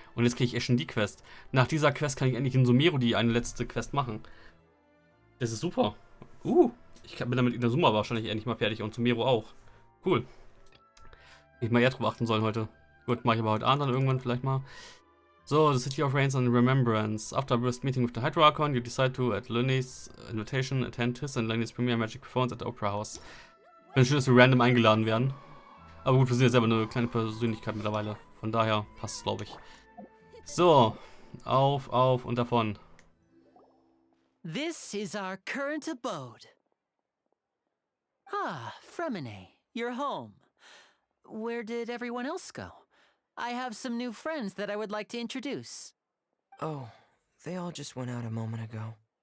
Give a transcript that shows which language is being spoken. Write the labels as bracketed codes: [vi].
[de] Und jetzt kriege ich echt schon die Quest. Nach dieser Quest kann ich endlich in Sumeru die eine letzte Quest machen. Das ist super. Ich bin damit in der Summa wahrscheinlich endlich mal fertig. Und Sumeru auch. Cool. Ich mal eher drauf achten sollen heute. Gut, mache ich aber heute Abend dann irgendwann vielleicht mal. [en] So, the City of Rains and Remembrance. After a brisk meeting with the Hydro Archon, you decide to, at Lenny's invitation, attend his and Lenny's premiere magic performance at the Opera House. [de] Wenn schön, dass wir random eingeladen werden. Aber gut, wir sind ja selber eine kleine Persönlichkeit mittlerweile. Von daher passt es, glaube ich. So, auf und davon. [en] This is our current abode. Fremine, you're home. Where did everyone else go? I have some new friends that I would like to introduce. Oh, they all just went out a moment ago.